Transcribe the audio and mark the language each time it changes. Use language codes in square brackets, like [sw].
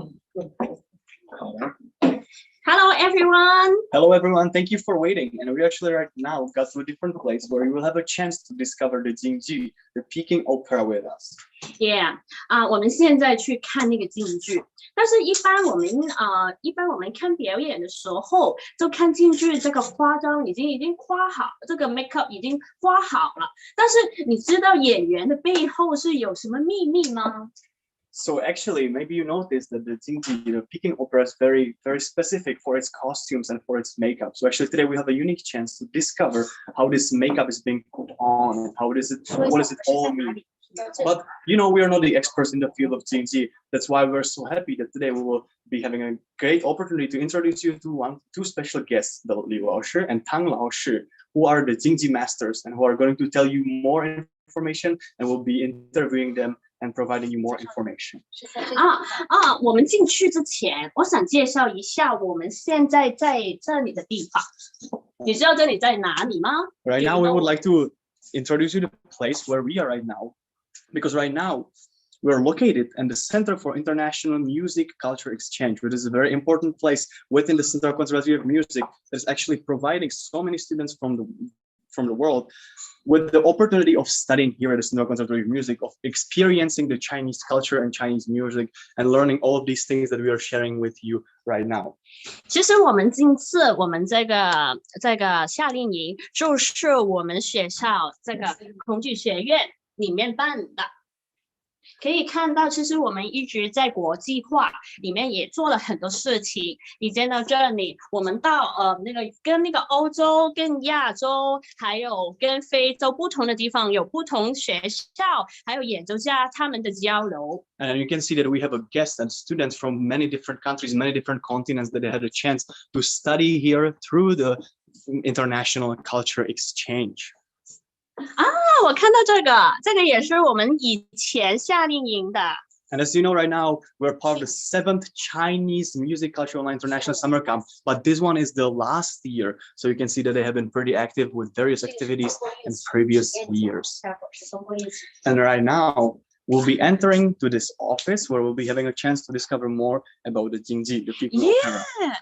[en] Hello, everyone. Hello, everyone. Thank you for waiting. And we actually right now got to a different place where you will have a chance to discover the Jingji, the Peking opera with us. Yeah. [zh] 我们现在去看那个京剧，但是一般我们看表演的时候，就看京剧这个化妆已经画好，这个 makeup 已经画好了。但是你知道演员的背后是有什么秘密吗？ [en] So actually, maybe you noticed that the Jingji, the Peking opera, is very, very specific for its costumes and for its makeup. So actually, today we have a unique chance to discover how this makeup is being put on and what does it all mean. But you know, we are not the experts in the field of Jingji. That's why we're so happy that today we will be having a great opportunity to introduce you to two special guests, the Liu Laoshi and Tang Laoshi, who are the Jingji masters and who are going to tell you more information, and we'll be interviewing them and providing you more information. [zh] 我们进去之前，我想介绍一下我们现在在这里的地方。你知道这里在哪里吗？ [en] Right now, we would like to introduce you to the place where we are right now, because right now we're located in the Center for International Music Culture Exchange, which is a very important place within the Central Conservatory of Music that is actually providing so many students from the world with the opportunity of studying here at the Central Conservatory of Music, of experiencing the Chinese culture and Chinese music, and learning all of these things that we are sharing with you right now. [zh] 其实我们这次我们这个夏令营就是我们学校这个孔子学院里面办的。可以看到，其实我们一直在国际化里面也做了很多事情。你见到这里，我们到跟欧洲、跟亚洲，还有跟非洲不同的地方有不同学校，还有演奏家他们的交流。 [en] And you can see that we have a guest and students from many different countries, many different continents that they had a chance to study here through the international culture exchange. [zh] 我看到这个也是我们以前夏令营的。 [en] And as you know, right now, we're part of the 7th Chinese Music Cultural International Summer Camp, but this one is the last year. So you can see that they have been pretty active with various activities in previous years. And right now, we'll be entering to this office where we'll be having a chance to discover more about the Jingji, the Peking opera.